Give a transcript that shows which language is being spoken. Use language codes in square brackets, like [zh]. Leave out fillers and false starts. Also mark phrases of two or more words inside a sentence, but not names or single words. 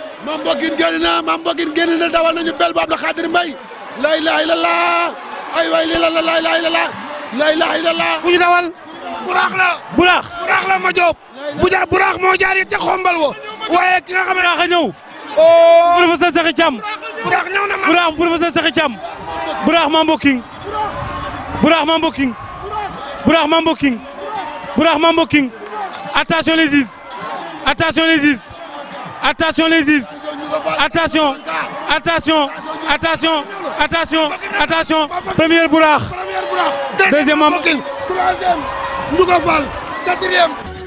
[wo] Mam Bokkin génn na dawal nañu Bel ba Abdou Khadir Mbaye [ar] la ilaha illallah [wo] ay waay lii [ar] la ilaha illallah la ilaha illallah [wo] ku ñu dawal. Buraax la. Buraax la ma Diop. Buraax moo jaar ca xombal wo waaye ki nga xam ne Buraax a ñëw. professeur Sakhi Thiam. Buraax ñëw na ma. Buraax professeur Sakhi Thiam. Buraax Mam Bokkin. Buraax Mam Bokkin. Buraax Mam Bokkin. Buraax Mam Bokkin. [fr] attention les is. attention les is. attention les is. attention attention attention attention première Buraax. deuxième Mam Bokkin. troisième Ndiouga Fall. 4e